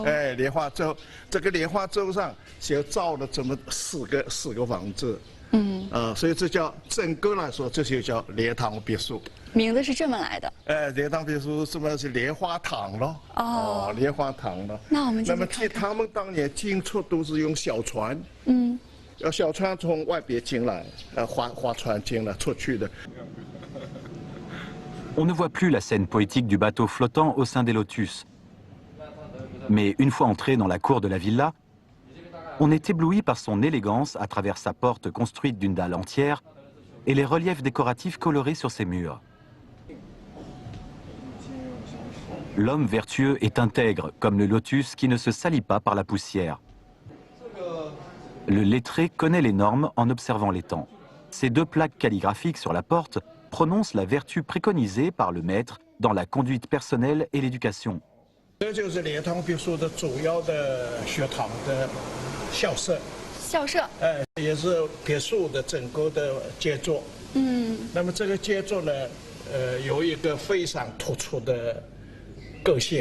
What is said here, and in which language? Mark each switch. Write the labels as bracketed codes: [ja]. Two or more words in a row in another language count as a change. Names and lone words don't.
[zh] 莲花洲，这个莲花洲上就造了这么四个房子。所以这叫整个来说，这就叫莲塘别墅。名字是这么来的。莲塘别墅什么是莲花塘咯？哦，莲花塘咯。那我们那么他们当年进出都是用小船，要小船从外边进来，划船进来出去的。 [fr] On ne voit plus la scène poétique du bateau flottant au sein des lotus. Mais une fois entré dans la cour de la villa, on est ébloui par son élégance à travers sa porte construite d'une dalle entière et les reliefs décoratifs colorés sur ses murs. L'homme vertueux est intègre, comme le lotus qui ne se salit pas par la poussière. Le lettré connaît les normes en observant les temps. Ces deux plaques calligraphiques sur la porte prononcent la vertu préconisée par le maître dans la conduite personnelle et l'éducation. [zh] 这就是莲塘别墅的主要的学堂的校舍。校舍。也是别墅的整个的杰作。那么这个杰作呢，有一个非常突出的个性。